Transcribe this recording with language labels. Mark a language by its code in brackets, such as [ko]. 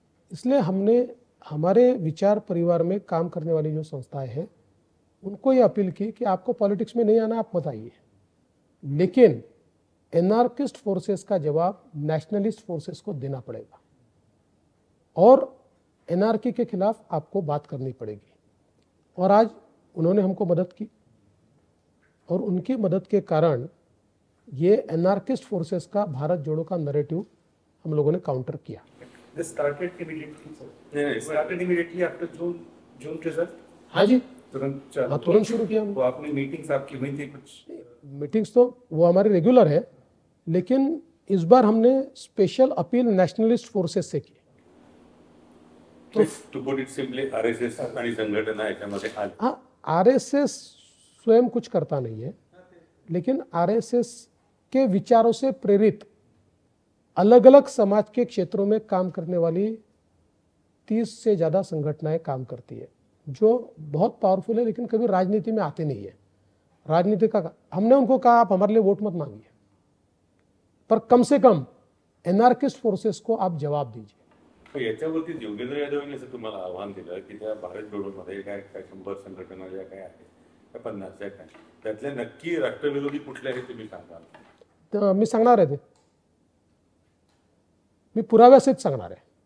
[hi] इसलिए हमने हमारे विचार परिवार में काम करने वाली जो संस्थाएं हैं उनको ये अपील की कि आपको पॉलिटिक्स में नहीं आना, आप बताइए, लेकिन एनार्किस्ट फोर्सेस का जवाब नेशनलिस्ट फोर्सेस को देना पड़ेगा और एनआरकी के खिलाफ आपको बात करनी पड़ेगी। और आज उन्होंने हमको मदद की और उनकी मदद के कारण ये एनार्किस्ट फोर्सेस का भारत जोड़ो का नैरेटिव हम लोगों ने काउंटर किया। [en] This started immediately, sir. [hi] नहीं, [en] It started immediately after June result. [hi] हाँ जी, तुरंत चालू। हाँ, तुरंत शुरू किया हमने। वो आपने मीटिंग्स आपकी हुई थी कुछ? मीटिंग्स तो वो हमारी रेगुलर है, लेकिन इस बार हमने स्पेशल अपील नेशनलिस्ट फोर्सेस से की। [en] to put it simply [mr] RSS आणि संघटना याच्यामध्ये आली। [hi] हाँ, आरएसएस स्वयं कुछ करता नहीं है, लेकिन आरएसएस के विचारों से प्रेरित अलग अलग समाज के क्षेत्रों में काम करने वाली 30 से ज़्यादा संगठनाएं काम करती है, जो बहुत पावरफुल है, लेकिन कभी राजनीति में आते नहीं है। राजनीति का हमने उनको कहा आप हमारे लिए वोट मत मांगिए, पर कम से कम एनार्किस्ट फोर्सेस को आप जवाब दीजिए। [mr] पण याच्यावरती योगेंद्र यादवांनी असं तुम्हाला आव्हान दिलं की त्या भारत जोडोमध्ये काय काय 100 संघटना ज्या काय आहेत त्या 50 ज्या काय त्यातल्या नक्की राष्ट्रविरोधी कुठल्या हे तुम्ही सांगाल? तर मी सांगणार आहे, ते मी पुराव्यासहित सांगणार आहे।